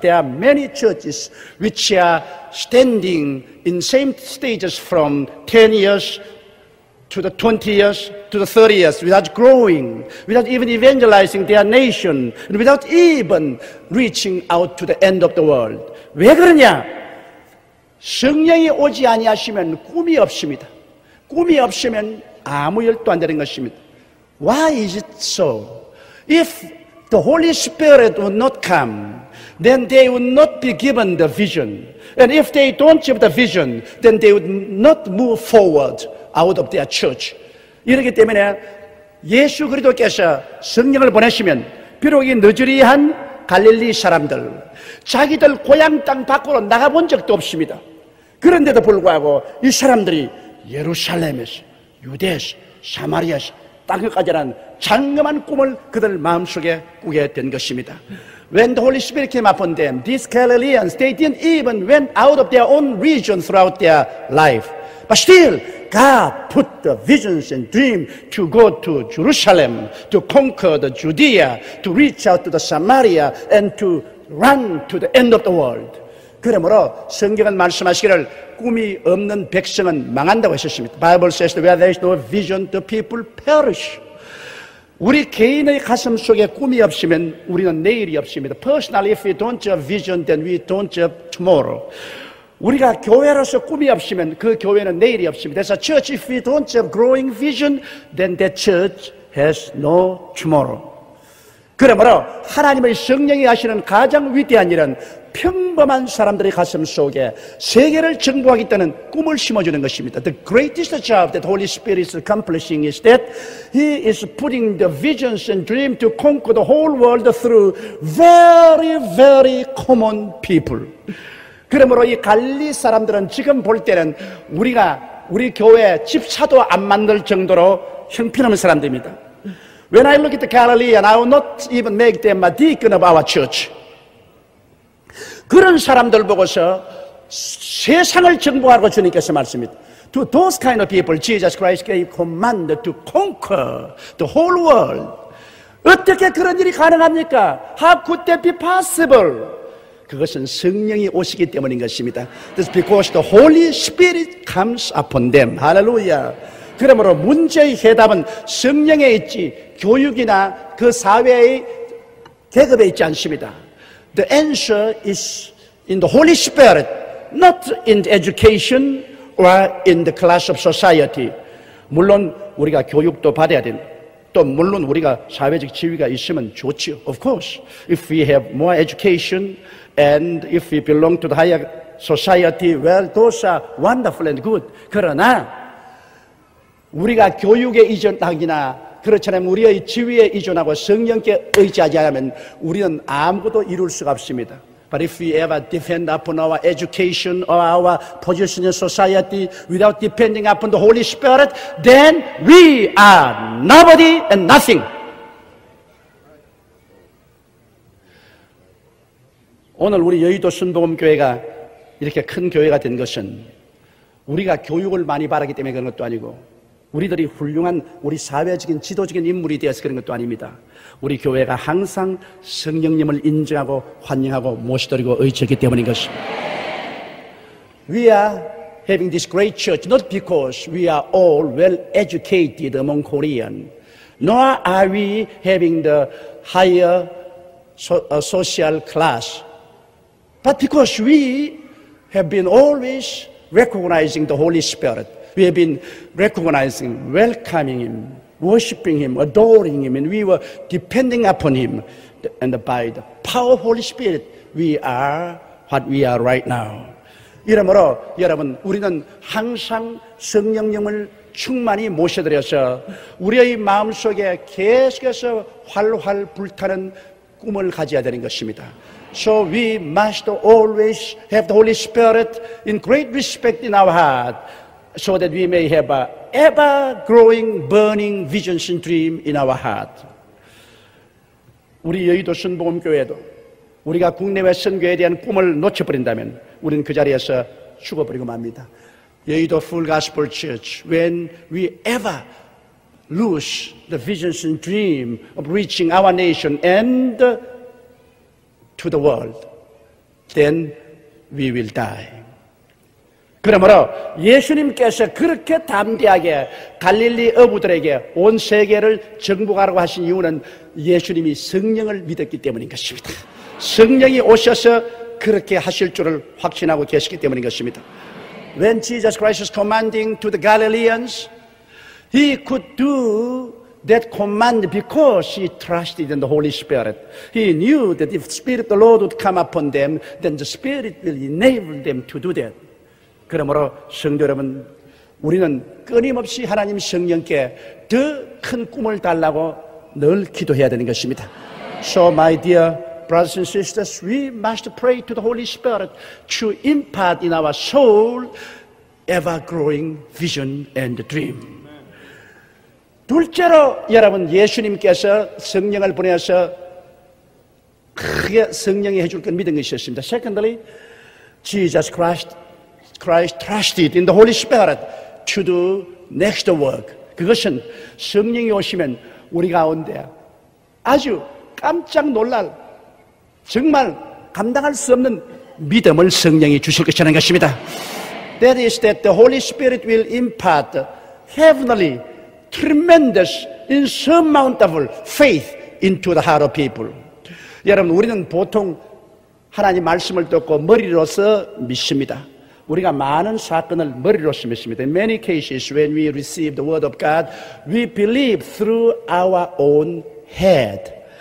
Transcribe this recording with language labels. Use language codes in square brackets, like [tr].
[en] There are many churches which are standing in same stages from 10 years to the 20 years to the 30 years without growing, without even evangelizing their nation, and without even reaching out to the end of the world. [ko] 왜 그러냐? 성령이 오지 아니하시면 꿈이 없습니다. 꿈이 없으면 아무 일도 안 되는 것입니다. [en] Why is it so? If the Holy Spirit would not come, then they would not be given the vision. And if they don't have the vision, then they would not move forward out of their church. [ko] 이렇기 때문에 예수 그리스도께서 성령을 보내시면 비록 이 느즈리한 갈릴리 사람들, 자기들 고향 땅 밖으로 나가본 적도 없습니다. 그런데도 불구하고 이 사람들이 예루살렘에서, 유대에서, 사마리아에서 땅끝까지라는 장엄한 꿈을 그들 마음속에 꾸게 된 것입니다. [en] When the Holy Spirit came upon them, these Galileans, they didn't even went out of their own region throughout their life. But still, God put the visions and dreams to go to Jerusalem, to conquer the Judea, to reach out to the Samaria, and to run to the end of the world. [ko] 그러므로 성경은 말씀하시기를 꿈이 없는 백성은 망한다고 했었습니다. [en] Bible says that where there is no vision, the people perish. [ko] 우리 개인의 가슴 속에 꿈이 없으면 우리는 내일이 없습니다. [en] Personally, if we don't have vision, then we don't have tomorrow. [ko] 우리가 교회로서 꿈이 없으면 그 교회는 내일이 없습니다. [en] There's a church, if we don't have growing vision, then that church has no tomorrow. [ko] 그러므로 하나님의 성령이 하시는 가장 위대한 일은 평범한 사람들의 가슴 속에 세계를 정복하겠다는 꿈을 심어주는 것입니다. [en] The greatest job that Holy Spirit is accomplishing is that He is putting the visions and dreams to conquer the whole world through very, very common people. [ko] 그러므로 이 갈릴리 사람들은 지금 볼 때는 우리 교회 집사도 안 만들 정도로 형편없는 사람들입니다. [en] When I look at the Galilean, I will not even make them a deacon of our church. [ko] 그런 사람들 보고서 세상을 정복하고 주님께서 말씀입니다. [en] To those kind of people, Jesus Christ gave command to conquer the whole world. [ko] 어떻게 그런 일이 가능합니까? [en] How could that be possible? [ko] 그것은 성령이 오시기 때문인 것입니다. [en] That's because the Holy Spirit comes upon them. [ko] 할렐루야. 그러므로 문제의 해답은 성령에 있지 교육이나 그 사회의 계급에 있지 않습니다. [en] The answer is in the Holy Spirit, not in the education or in the class of society. [ko] 물론 우리가 교육도 받아야 됩니다. 또 물론 우리가 사회적 지위가 있으면 좋지요. [en] Of course, if we have more education and if we belong to the higher society, well, those are wonderful and good. [ko] 그러나 우리가 교육에 이전하기나 그렇지 않으면 우리의 지위에 이전하고 성령께 의지하지 않으면 우리는 아무것도 이룰 수가 없습니다. [en] But if we ever depend upon our education or our position in society without depending upon the Holy Spirit, then we are nobody and nothing. [ko] 오늘 우리 여의도 순복음교회가 이렇게 큰 교회가 된 것은 우리가 교육을 많이 받았기 때문에 그런 것도 아니고 우리들이 훌륭한 우리 사회적인 지도적인 인물이 되어서 그런 것도 아닙니다. 우리 교회가 항상 성령님을 인정하고 환영하고 모시드리고 의지하기 때문인 것입니다. [en] We are having this great church not because we are all well educated among Korean, nor are we having the higher social class, but because we have been always recognizing the Holy Spirit. We have been recognizing, welcoming Him, worshiping Him, adoring Him, and we were depending upon Him. And by the power of Holy Spirit, we are what we are right now. [ko] 이러므로 여러분, 우리는 항상 성령님을 충만히 모셔드려서 우리의 마음속에 계속해서 활활 불타는 꿈을 가져야 되는 것입니다. [en] So we must always have the Holy Spirit in great respect in our heart, so that we may have a ever-growing, burning visions and dream in our heart. [ko] 우리 여의도 순복음교회도 우리가 국내외 선교에 대한 꿈을 놓쳐버린다면 우리는 그 자리에서 죽어버리고 맙니다. [en] 여의도 Full Gospel Church, when we ever lose the visions and dream of reaching our nation and to the world, then we will die. [ko] 그러므로 예수님께서 그렇게 담대하게 갈릴리 어부들에게 온 세계를 정복하라고 하신 이유는 예수님이 성령을 믿었기 때문인 것입니다. 성령이 오셔서 그렇게 하실 줄을 확신하고 계시기 때문인 것입니다. [en] When Jesus Christ was commanding to the Galileans, He could do that command because He trusted in the Holy Spirit. He knew that if the Spirit of the Lord would come upon them, then the Spirit will enable them to do that. [ko] 그러므로 성도 여러분, 우리는 끊임없이 하나님 성령께 더 큰 꿈을 달라고 늘 기도해야 되는 것입니다. [en] So my dear brothers and sisters, we must pray to the Holy Spirit to impart in our soul ever-growing vision and dream. [ko] 둘째로 여러분, 예수님께서 성령을 보내서 크게 성령이 해줄 건 믿은 것이 있습니다. [en] Secondly, Jesus Christ trusted in the Holy Spirit to do next work. [ko] 그것은 성령이 오시면 우리 가운데 아주 깜짝 놀랄, 정말 감당할 수 없는 믿음을 성령이 주실 것이라는 것입니다. [en] That is that the Holy Spirit will impart heavenly, tremendous, insurmountable faith into the heart of people. [ko] 여러분, 우리는 보통 하나님 말씀을 듣고 머리로서 믿습니다. 우리가 많은 사건을 머리로서 믿습니다. [en] In many cases, when we receive the word of God, we believe through our own head.